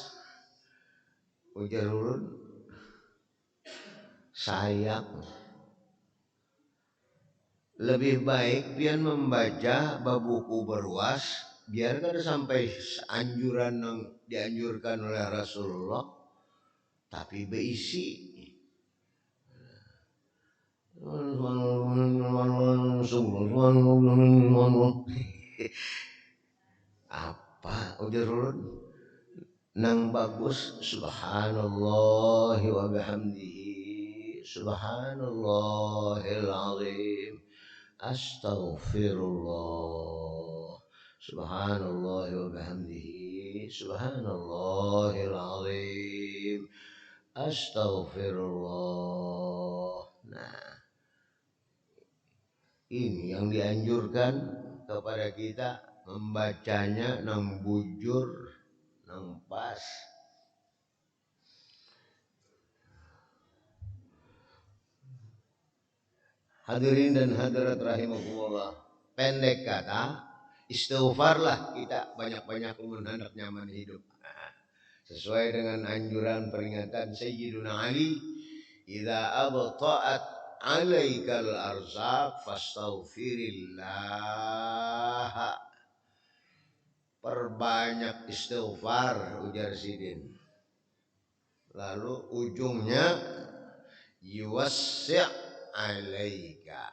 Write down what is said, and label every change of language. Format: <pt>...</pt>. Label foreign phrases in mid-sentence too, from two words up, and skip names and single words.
<bjn>Ujar ulun, sayang, lebih baik pian membaca babuku berwas, biar kada sampai anjuran yang dianjurkan oleh Rasulullah, tapi berisi. Apa ujar ulun? Nang bagus</bjn> <ar>سبحان الله وبحمده، سبحان الله العظيم. Astaghfirullah. سبحان الله وبحمده. سبحان الله العظيم. أستغفر الله.</ar> <id>Nah, ini yang dianjurkan kepada kita, membacanya</id> <bjn>nang bujur, nang pas.</bjn> <id>Hadirin dan hadirat rahimakumullah. Pendek kata, istighfarlah kita banyak-banyak hendak nyaman hidup. Nah, sesuai dengan anjuran peringatan Sayyiduna Ali,</id> <ar>إذا أبطأت عليك الأرزاق فاستغفر الله.</ar> <bjn>Perbanyak istighfar, ujar Sidin. Lalu ujungnya</bjn> <ar>يوسع عليك.</ar>